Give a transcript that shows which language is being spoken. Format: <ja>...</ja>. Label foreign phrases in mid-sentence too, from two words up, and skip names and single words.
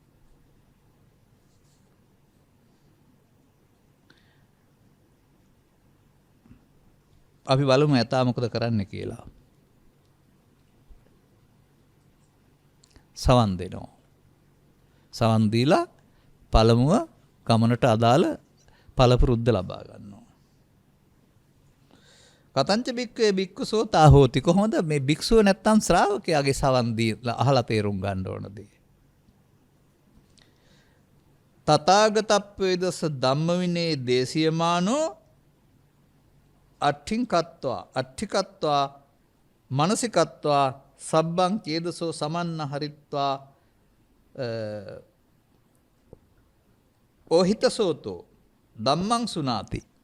<si>අපි බලමු එතා මොකද කරන්න කියලා. සවන් දෙනවා. සවන් දීලා පළමුව ගමනට අදාළ පළපුරුද්ද ලබා ගන්නවා.</si> <pi>කතංච බික්කේ බික්කු සෝතා හෝති.</pi> <si>කොහොමද මේ භික්ෂුව නැත්තම් ශ්‍රාවකයාගේ සවන් දීලා අහලා තේරුම් ගන්න ඕනද?</si> <pi>තථාගතප්පේදස ධම්ම විනේ දේශියමානෝ අට්ඨිකත්වා මනසිකත්වා සබ්බං චේදසෝ සමන්න හරිත්වා ඕහිතසෝතෝ ධම්මං සුනාති.</pi>